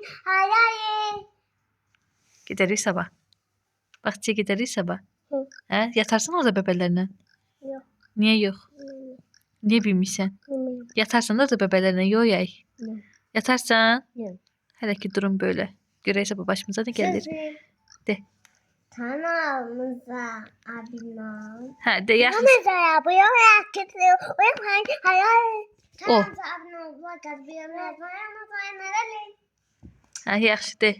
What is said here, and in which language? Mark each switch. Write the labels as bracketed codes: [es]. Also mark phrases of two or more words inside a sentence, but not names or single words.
[az] Hayır. Gedərik sabah. Bağçaya gedərik sabah. Hı. Hə, yatarsan orada bəbələrlə? Yox. Niyə yox? Niyə bilmirsən? Yatarsan da orada bəbələrlə, yox yay. Yox. Yatarsan? Yox. Hələ ki [tr] durum böyle. [az] Görək sabah başımıza ne gəlir. De. Kanalımıza abone olun. Hə, de yaxşı. Kanalımıza abone olun. Hayır. O. Kanalımıza abone olun. Hə, yaxşı de.